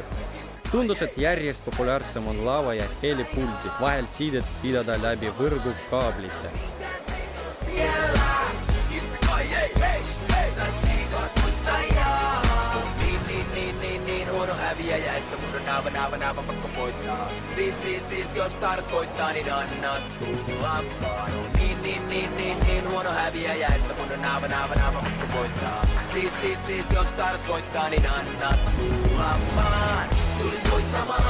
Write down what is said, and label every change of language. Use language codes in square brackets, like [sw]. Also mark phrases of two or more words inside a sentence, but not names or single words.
[et] Tundus, et järjest populaarsem on lava ja helipuldi vahel siidet pidada läbi võrgukaablite. [fi] Siis jos tarkoittaa, niin annat tulla vaan. Niin huono häviäjä, että mun on aivan pakko voittaa. Siis jos tarkoittaa, niin annat tulla vaan. Tulin voittamaan.